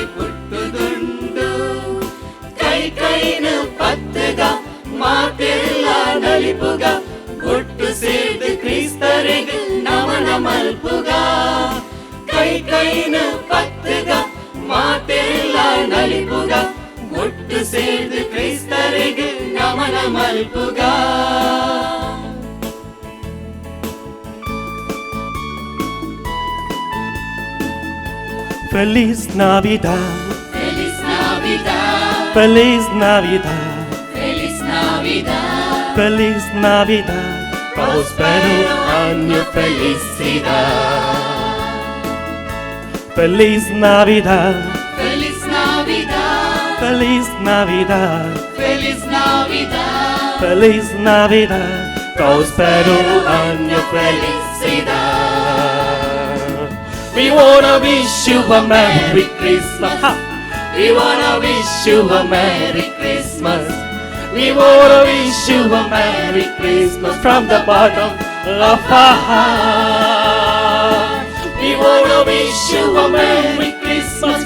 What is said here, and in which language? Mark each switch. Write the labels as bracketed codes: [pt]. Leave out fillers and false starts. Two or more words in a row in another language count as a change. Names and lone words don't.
[tcy] ಪುಟ್ಟುದುಂಡು ಕೈ ಕೈನ ಪತ್ತಗ ಮಾತೆಲ್ಲ ನಲಿಪುಗ ಒಟ್ಟು ಸೇರ್ದು ಕ್ರೈಸ್ತರಿಗೆ ನಮನ ಮಲ್ಪುಗ ಕೈ ಕೈನ ಪತ್ತಗ ಮಾತೆಲ್ಲ ನಲಿಪುಗ ಒಟ್ಟು ಸೇರ್ದು ಕ್ರೈಸ್ತರಿಗೆ ನಮನ ಮಲ್ಪುಗ [es] Feliz Navidad, Feliz Navidad, Feliz Navidad, Feliz Navidad, Feliz Navidad, prospero año felicidad. Feliz Navidad, Feliz Navidad, Feliz Navidad, Feliz Navidad, Feliz Navidad. Prospero año felicidad. [en] We wanna wish you a Merry Christmas. Ha! We wanna wish you a Merry Christmas. We wanna wish you a Merry Christmas from the bottom of our heart. We wanna wish you a Merry Christmas.